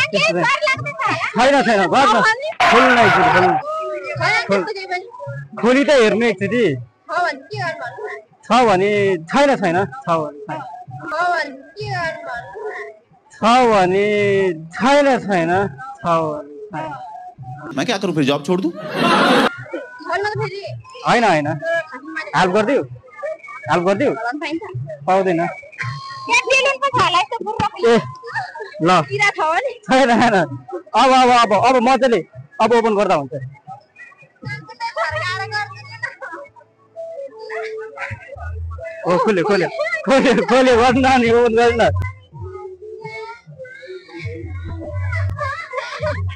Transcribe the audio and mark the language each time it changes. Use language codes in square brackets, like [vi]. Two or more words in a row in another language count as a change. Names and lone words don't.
[ne] छैन गर्छ, खोल्नु एकचोटि, खोली त हेर्नु एकचोटि। छ भने छैन, छ भने छैन। [hi] मैं क्या करूं फिर, जॉब छोड़ दूं? [ne] होइन हेल्प गरिदियो पाउँदैन। ए ल छैन। अब मजाले अब ओपन गर्दा हुन्छ। खोल्यो गर्नु नि, ओपन गर्नु न।